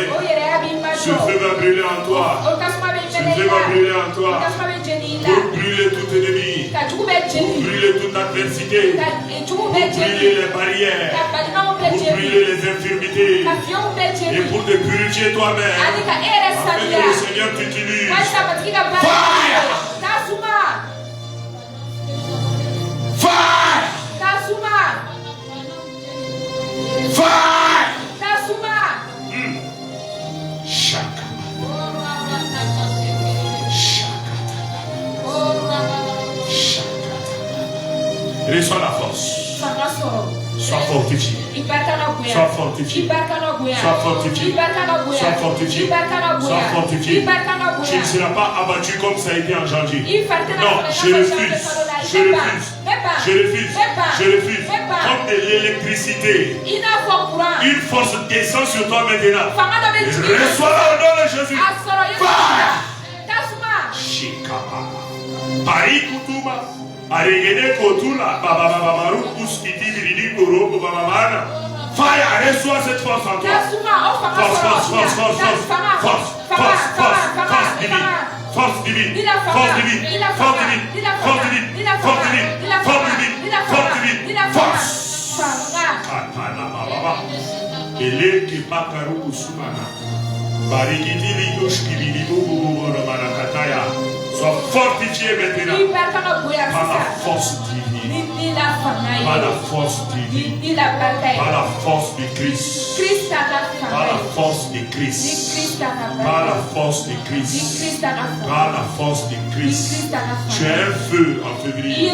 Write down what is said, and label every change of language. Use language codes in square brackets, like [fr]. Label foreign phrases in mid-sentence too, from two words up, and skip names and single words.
[fr] Ce feu va brûler en toi. Ce feu va brûler en toi. Pour brûler tout ennemi. Pour brûler toute adversité. Pour brûler les barrières. Pour brûler les infirmités. Et pour te purifier toi-même. Afin que le Seigneur t'utilise. [en] Fire! Fire! Fire! Shaka. [fr] Reçois la force. Sois fortifié. Sois fortifié. Sois fortifié. Sois fortifié. Sois fortifié. Tu ne seras pas abattu comme ça a été en janvier. Non, je refuse. Je refuse. Je refuse. Je refuse. Comme de l'électricité. Une force descend sur toi maintenant. Reçois-la au nom de Jésus. Fire. Shikapa. Paris Kutuma. Aregede Kotula. Baba Maru Kuskiti Biridi Koro Baba Mana. Fire, reçois cette force en toi. Force divine. Force divine. Force divine. Force divine. Force divine. Force divine. Force divine. Force divine. Force. Katana Baba. Ele Kipakaru Usumana. Barikiti Lidoshki Bidibu Romanakataya. Sois fortifié maintenant par la force divine. Par la force divine. Par la force de Christ. Par la force de Christ. Par la force de Christ. Par la force de Christ. Tu as un feu en février.